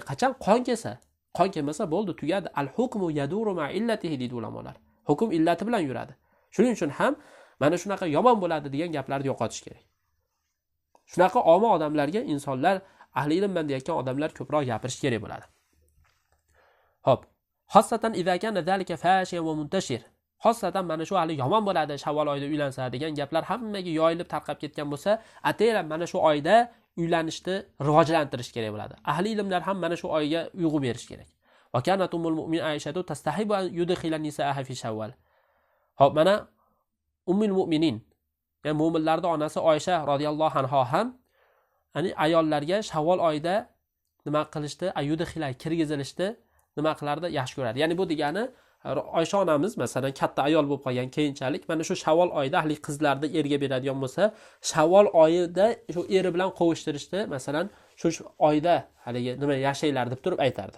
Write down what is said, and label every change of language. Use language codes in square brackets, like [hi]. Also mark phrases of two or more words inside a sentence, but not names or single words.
[uz] Qachon qon kelsa, qon kelmasa bo'ldi, tugadi. [ar] الحكم يدور مع علته [uz] deydi ulamolar. Hukm illati bilan yuradi. Shuning uchun ham mana shunaqa yomon bo'ladi degan gaplarni yo'qotish kerak. Shunaqa omma odamlarga insonlar, ahli ilmman deyotgan odamlar ko'proq gapirish kerak bo'ladi. [ar] Xo'p. خاصة إذا كان ذلك فاشيا ومنتشرا. [uz] Xossatan mana shu hali yomon bo'ladi Shavvol oyida uylansa degan gaplar hammaga yoyilib tarqab ketgan bo'lsa, atayran mana shu oyda uylanishni rivojlantirish kerak bo'ladi. Ahli ilmlar ham mana shu oyga uyg'u berish kerak. [ar] وكانت أم المؤمنين عائشة تستحب أن يدخل نساءها في شوال. [uz] Xo'p, mana [ar] أم المؤمنين, [uz] ya'ni mu'minlarning onasi Oysha [ar] رضي الله عنها [uz] ham ya'ni ayollarga Shavvol oyida nima qilishdi, ayudkhila kirgizilishdi, nima qilardi, yaxshi ko'radi. Ya'ni bu degani Oysha onamiz masalan katta ayol bo'lib qolgan keyinchalik mana shu Shavvol oyida ahli qizlarni erga beradigan bo'lsa, Shavvol oyida shu eri bilan qovushtirishdi, masalan, shu oyda haligi nima yashaylar deb turib aytardi.